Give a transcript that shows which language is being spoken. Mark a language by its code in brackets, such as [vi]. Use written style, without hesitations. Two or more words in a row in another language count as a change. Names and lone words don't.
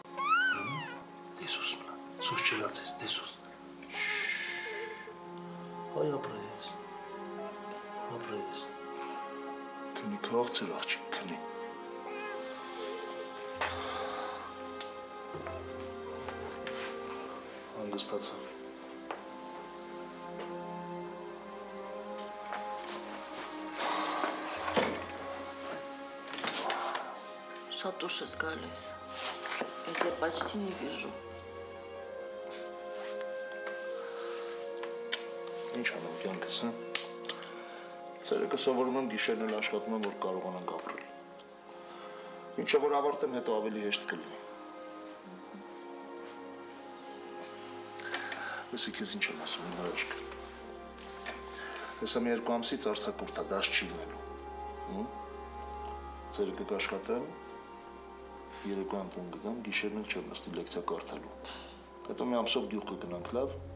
[hy] Դեսուս մնա, սուս չելած ես, դեսուս։ Հայ ապրես։ Ապրես։ Քնի քաղցր աղջիկ, քնի։ Հանգստացա։ Շատ ուշ ես գալիս։ [ru] Я тебя почти не вижу. [hy] Ինչ անեմ կյանքս, հա։ Ցերեկը սովորում եմ գիշերն էլ աշխատում եմ, որ կարողանանք ապրել։ Ինչը որ ավարտեմ, հետո ավելի հեշտ կլինի։ Լսի քեզ ինչ եմ ասում, հրաշք։ Հեսա մի 2 ամսից արձակուրդ է, դաշ չի լինելու։ Ցերեկը կաշխատեմ, երեկոյան տուն կգամ, գիշերն էլ չեմ նստի լեկցիա կարդալու։ Հետո մի ամսով գյուղ կգնանք, լավ։